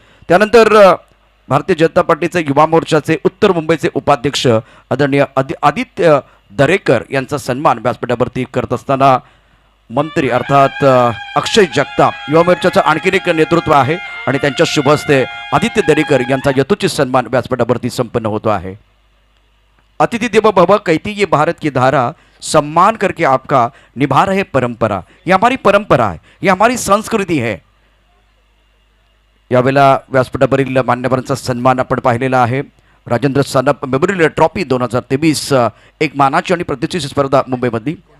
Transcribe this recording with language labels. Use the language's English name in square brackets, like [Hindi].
[Marathi] त्यानंतर भारतीय जनता पार्टीचे युवा मोर्चाचे उत्तर मुंबईचे उपाध्यक्ष आदरणीय आदित्य दरेकर यांचा सन्मान व्यासपीठावरती करत असताना मंत्री अर्थात अक्षय जगताप युवा मोर्चाचं आणखीन एक नेतृत्व आहे आणि त्यांच्या शुभ हस्ते आदित्य दरेकर यांचा यथोचित सन्मान व्यासपीठावरती संपन्न होतो आहे. [Hindi] अतिथि देवो भव कहती ये भारत की धारा, सम्मान करके आपका निभा रहे परंपरा. ये हमारी परंपरा है, ये हमारी संस्कृती है. [Marathi] यावेळेला व्यासपीठावरील मान्यवरांचा सन्मान आपण पाहिलेला आहे. राजेंद्र सानप मेमोरियल ट्रॉफी 2023 एक मानाची आणि प्रतिष्ठेची स्पर्धा मुंबईमधली.